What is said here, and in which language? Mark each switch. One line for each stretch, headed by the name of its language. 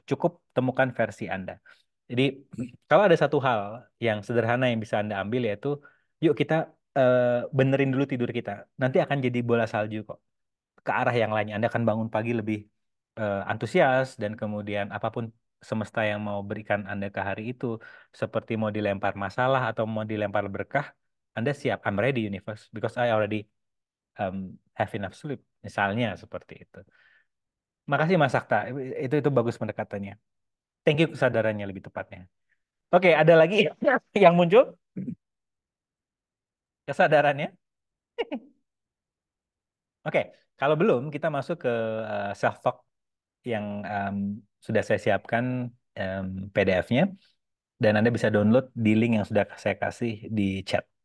Indonesian: Cukup temukan versi Anda. Jadi kalau ada satu hal yang sederhana yang bisa Anda ambil, yaitu yuk kita eh, benerin dulu tidur kita. Nanti akan jadi bola salju kok, ke arah yang lainnya. Anda akan bangun pagi lebih antusias, dan kemudian apapun semesta yang mau berikan Anda ke hari itu, seperti mau dilempar masalah atau mau dilempar berkah, Anda siap.
English: I'm ready universe because I already um, have enough sleep.
Indonesian: Misalnya seperti itu. Makasih Mas Sakta. Itu bagus pendekatannya.
English: Thank you
Indonesian: kesadarannya lebih tepatnya. Oke, ada lagi yang muncul kesadarannya. Oke, kalau belum kita masuk ke self talk yang sudah saya siapkan PDF-nya, dan Anda bisa download di link yang sudah saya kasih di chat.